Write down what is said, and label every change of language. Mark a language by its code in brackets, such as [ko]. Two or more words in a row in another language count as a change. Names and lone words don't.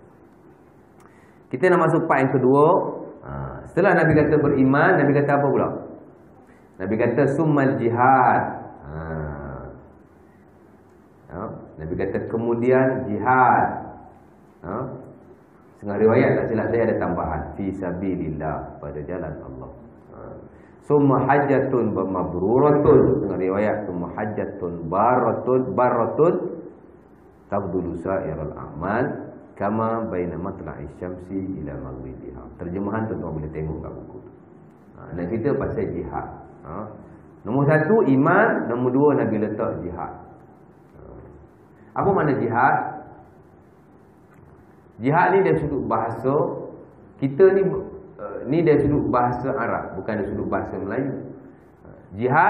[ms] Kita nak masuk part yang kedua. Setelah Nabi kata beriman, Nabi kata apa pula? Nabi kata [ar] ثم الجهاد. [ms] Nabi kata kemudian jihad. Setengah riwayat tak silap saya ada tambahan [ar] في سبيل الله, [ms] pada jalan Allah. [ar] ثم حجة مبرورة. [ms] Setengah riwayat [ar] ثم حجة برة تعدل سائر الأعمال كما بين مطلع الشمس إلى مغربها. [ms] Terjemahan tuan-tuan boleh tengok kat buku tu. Nak cerita pasal jihad. Nombor 1 iman, nombor 2 Nabi letak jihad. Apa makna jihad? Jihad ni dari sudut bahasa kita ni dari sudut bahasa Arab, bukan dari sudut bahasa Melayu.